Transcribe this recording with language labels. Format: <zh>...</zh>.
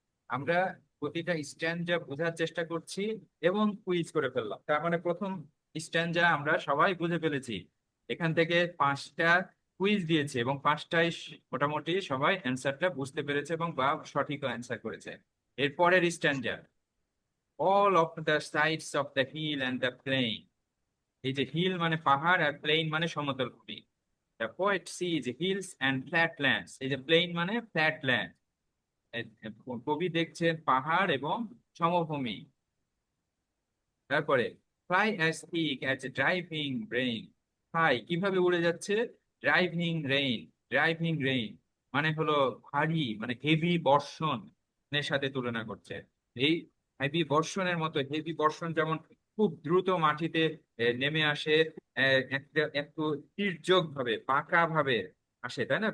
<bn>আমরা প্রতিটা স্ট্যান্ডা বোঝার চেষ্টা করছি এবং কুইজ করে ফেললাম, তার মানে প্রথম স্ট্যান্ডা আমরা সবাই বুঝে ফেলেছি। এখান থেকে পাঁচটা কুইজ দিয়েছে এবং পাঁচটাই মোটামুটি সবাই অ্যান্সারটা বুঝতে পেরেছে এবং বা সঠিক অ্যান্সার করেছে। এরপরের স্ট্যান্ডার,</bn> <en>all of the sides of the hill and the plain.</en> <bn>এই যে হিল মানে পাহাড় আর প্লেন মানে সমতল ভূমি।</bn> <en>The poet sees hills and flatlands.</en> <bn>এই যে প্লেন মানে ফ্ল্যাটল্যান্ড, কবি দেখছেন পাহাড় এবং সমভূমি। তারপরে</bn> <en>fly as thick as driving rain.</en> <bn>fly কিভাবে উড়ে যাচ্ছে? ড্রাইভিং রেইন, ড্রাইভিং রেইন মানে হলো ভারী, মানে হেভি বর্ষণের সাথে তুলনা করছে। এই হেভি বর্ষণের মতো, হেভি বর্ষণ যেমন খুব দ্রুত মাটিতে নেমে আসে, একটা একটু তির্যক ভাবে বাঁকা ভাবে আসে, তাই না?</bn>